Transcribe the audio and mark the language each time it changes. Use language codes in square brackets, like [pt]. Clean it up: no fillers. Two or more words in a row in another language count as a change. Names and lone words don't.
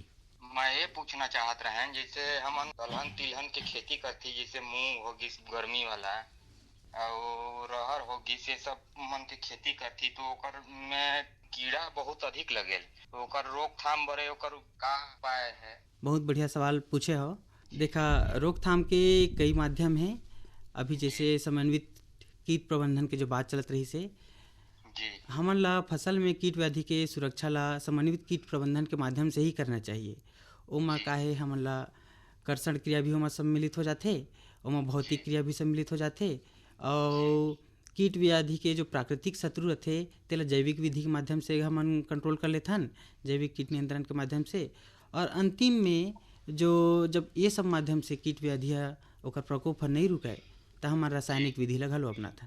[hne] मैं ये पूछना चाहत रहे, जैसे हम दलहन तिलहन की खेती करती, जैसे मूंग होगी गर्मी वाला और रहर होगी, से सब मन की खेती करती, तो ओकर में कीड़ा बहुत अधिक लगेल, तो ओकर रोकथाम बरे ओकर का उपाय है? बहुत बढ़िया सवाल पूछे हो। देखा, रोकथाम के कई माध्यम हैं। अभी जैसे समन्वित कीट प्रबंधन के जो बात चलत रही से, हमन ला फसल में कीट व्याधि के सुरक्षा ला समन्वित कीट प्रबंधन के माध्यम से ही करना चाहिए। ओमा काहे हमन ला कर्षण क्रिया भी ओमा सम्मिलित हो जाथे, ओमा भौतिक क्रिया भी सम्मिलित हो जाथे और कीट व्याधि के जो प्राकृतिक शत्रु रहथे तेला जैविक विधि के माध्यम से हमन कंट्रोल कर लेथन, जैविक कीट नियंत्रण के माध्यम से। और अंतिम में जो जब ये सब माध्यम से कीट व्याधि ओकर प्रकोप नहीं रुके तो हमारा रासायनिक विधि ला घलो अपनाथन।